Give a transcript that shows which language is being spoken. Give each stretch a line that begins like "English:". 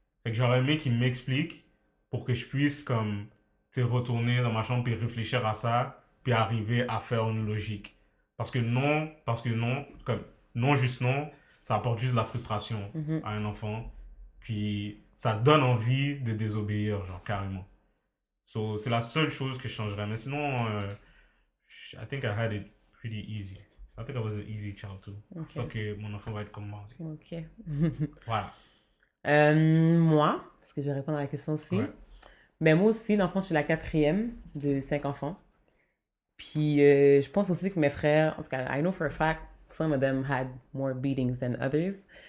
French: Fait que j'aurais aimé qu'il m'explique pour que je puisse, comme, tu sais, retourner dans ma chambre puis réfléchir à ça, puis arriver à faire une logique. Parce que non, comme, non, juste non, ça apporte juste de la frustration Mhm. à un enfant. Puis ça donne envie de désobéir, genre, carrément. So, c'est la seule chose que je changerais. Mais sinon,
English: I think I had it pretty easy. I think I was an easy child too.
French: Je crois Ok. que mon enfant va être comme moi aussi. Ok. Voilà. Moi, parce que je vais répondre à la question Ouais. aussi. Ben moi aussi, dans le fond, je suis la quatrième de 5 enfants. Puis je pense aussi que mes frères, en tout cas,
English: I know for a fact, some of them had more beatings than others.